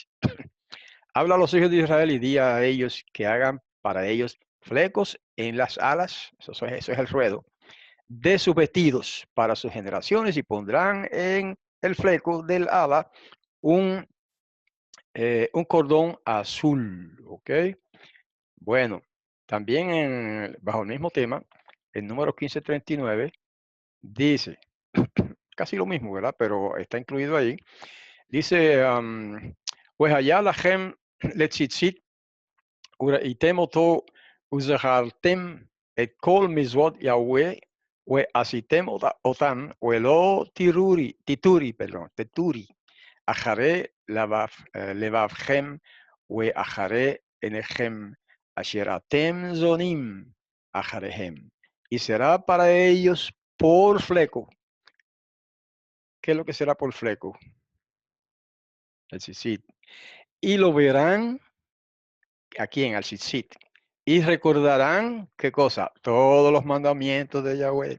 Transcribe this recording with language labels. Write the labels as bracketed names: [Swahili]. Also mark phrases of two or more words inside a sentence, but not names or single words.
[Spanish] Habla a los hijos de Israel y di a ellos que hagan para ellos flecos en las alas, eso es el ruedo, de sus vestidos para sus generaciones, y pondrán en el fleco del ala un cordón azul, ¿ok? Bueno, también bajo el mismo tema, el número 1539 dice, casi lo mismo, ¿verdad? [Hebrew] Pero está incluido ahí. [Spanish] Dice, pues allá [Hebrew] לכם לציצית, וראיתם אותו וזכרתם את כל מצוות יהוה ועשיתם אותם ולא תטורי אחרי לבבכם ואחרי עיניכם אשר אתם זונים אחריהם. [Spanish] Y será para ellos por fleco. ¿Qué es lo que será por fleco? El tzitzit. Y lo verán aquí en el tzitzit. Y recordarán, ¿qué cosa? Todos los mandamientos de Yahweh.